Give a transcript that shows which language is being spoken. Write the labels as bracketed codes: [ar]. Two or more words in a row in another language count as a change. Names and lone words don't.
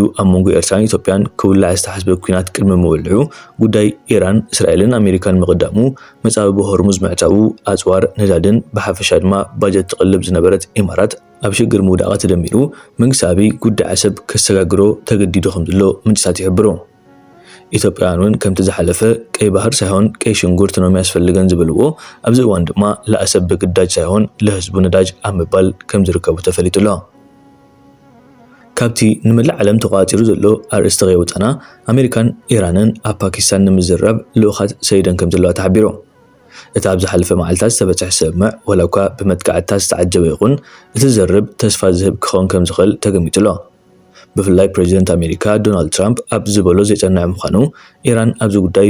[ti] ኣብ መንጎ ኤርትራን ኢትዮጵያን ክውላዕ ዝተሓስበ ኩናት ቅድሚ ምውልዑ ጉዳይ ኢራን እስራኤልን ኣሜሪካን መቕዳሙ መጻበቢ ሆርሙዝ ምዕጫቡ ኣጽዋር ነዳድን ብሓፈሻ ድማ ባጀት ትቕልብ ዝነበረት ኢማራት ኣብ ሽግር ምውዳቓ ተደሚሩ መንግስቲ ኣቢይ ጉዳይ ዓሰብ ከሰጋግሮ ተገዲዱ ከም ዘሎ ምንጭታት ይሕብሩ። ኢትዮጵያውያን እውን ከምቲ ዝሓለፈ [am] ቀይ ባህር ሳይሆን ቀይ ሽንጉርት ነው የሚያስፈልገን [ti] ዝብልዎ ኣብዚ እዋን ድማ [am] ለአሰብ በግዳጅ ሳይሆን ለህዝቡ ነዳጅ [ti] ኣብ ምባል ከም ዝርከቡ ተፈሊጡ ኣሎ። ካብቲ ንመላእ ዓለም ተቋፂሩ ዘሎ ኣርእስቲ ገይወፃና ኣሜሪካን ኢራንን ኣብ ፓኪስታን ንምዝራብ ልኡኻት ሰይደን ከም ዘለዋ ተሓቢሩ። እቲ ኣብ ዝሓለፈ መዓልታት ዝተበፅሐ ሰምዕ ወላ እኳ ብመጥቃዕትታት ዝተዓጀበ ይኹን እቲ ዝዘርብ ተስፋ ዝህብ ክኸውን ከም ዝኽእል ተገሚቱ ኣሎ። ብፍላይ ፕሬዚደንት ኣሜሪካ ዶናልድ ትራምፕ ኣብ ዝበሎ ዘይጸንዐ ምዃኑ ኢራን ኣብዚ ጉዳይ